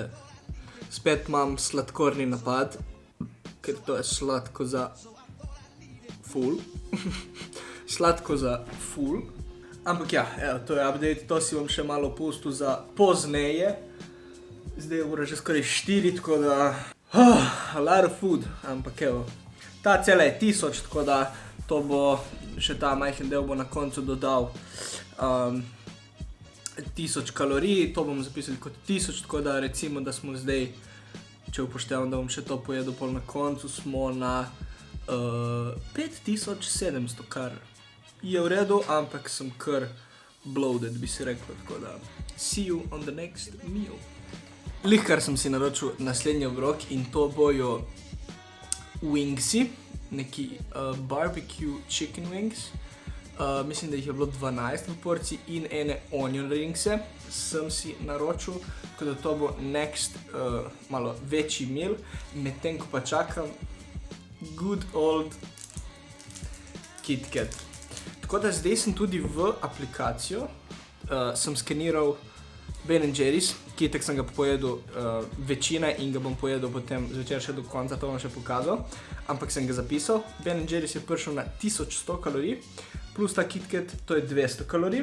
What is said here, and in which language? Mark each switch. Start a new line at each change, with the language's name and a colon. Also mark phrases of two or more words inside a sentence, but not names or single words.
Slovenian: Spet imam sladkorni napad, ker to je sladko za ful. Sladko za ful. Ampak ja, evo, to je update, to si bom še malo pustil za pozneje. Zdaj je ura že skoraj 4, tako da
English: a lot of food,
Slovenian: ampak evo. Ta cela je 1000, tako da to bo, še ta majhen del bo na koncu dodal 1000 kalorij, to bomo zapisali kot 1000, tako da recimo, da smo zdaj, če upoštevam, da bom še to pojedel pol na koncu, smo na 5700, kar je v redu, ampak sem kar bloated, bi si rekel, tako da
English: see you on the next meal.
Slovenian: Lihkar sem si naročil naslednji obrok in to bojo wingsi, neki
English: barbecue chicken wings.
Slovenian: Mislim, da jih je bilo 12 v porciji in ene onion ringse sem si naročil, tako da to bo next malo večji meal, medtem ko pa čakam
English: good old
Slovenian: KitKat. Tako da zdaj sem tudi v aplikacijo, sem skeniral Ben & Jerry's, ki itak sem ga pojedel večina in ga bom pojedel potem zvečer še do konca, to bom še pokazal, ampak sem ga zapisal. Ben & Jerry's je prišel na 1100 kalorij, plus ta KitKat, to je 200 kalorij.